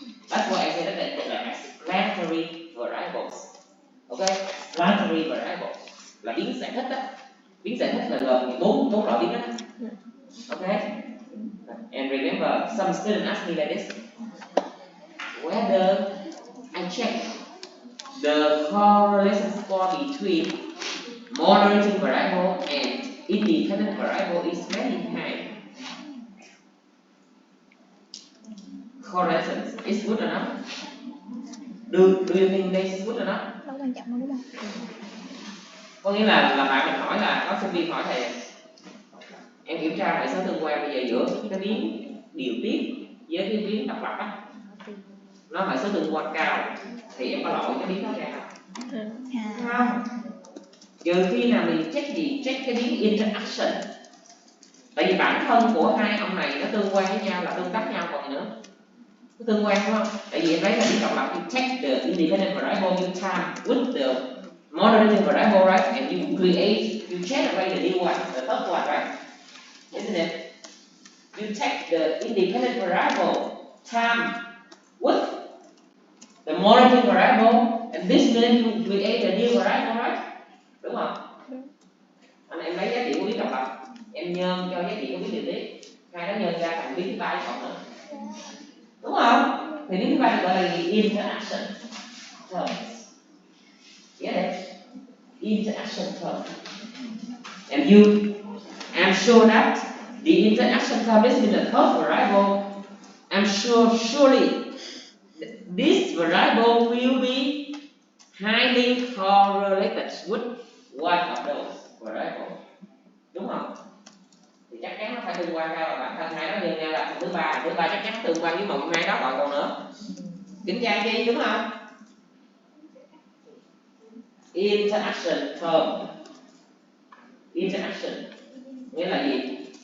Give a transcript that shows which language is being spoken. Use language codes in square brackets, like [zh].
[en] That's why I said that they're explanatory variables. Okay? [vi] Explanatory variables là biến giải thích đó. Biến giải thích là gồm bốn loại biến đó. [en] Okay? And remember, some students ask me like this: whether I check the correlation score between moderating variable and independent variable is very high. Correlation is good enough. Do you think this is good enough? [vi] Đâu quan trọng đâu đúng không? Có nghĩa là bạn mình hỏi là có sinh viên hỏi thầy em kiểm tra hệ số tương quan bây giờ giữa cái biến điều tiết với cái biến độc lập á, nó hệ số tương quan cao thì em có lỗi cái biến đó ra không? Trừ khi nào mình check cái biến interaction. Tại vì bản thân của hai ông này nó tương quan với nhau là tương tác nhau còn gì nữa. Nó tương quan đúng không? Tại vì em lấy là biến độc lập, [en] you check the independent variable, you time with the moderating variable, right? And you generate the new one, the third one, right? Isn't it? You check the independent variable, time with the moderating variable, and this means you create a new variable, right? [vi] Đúng không? Anh em lấy giá trị của biến độc lập, em nhân cho giá trị của biến điều tiết, hai đó nhân ra thành biến thứ ba với cộng nữa, đúng không? Thì biến thứ ba được gọi là interaction terms. [en] Get it? Interaction term. And I'm sure that the interaction term is in the third variable. I'm surely this variable will be highly correlated with one of those variables, [vi] đúng không? Thì chắc chắn nó phải tương quan cao, bản thân hai nó như nhau là thứ ba chắc chắn tương quan với một hai đó, còn nữa kiểm tra chi, đúng không? Interaction term. Interaction nghĩa là gì?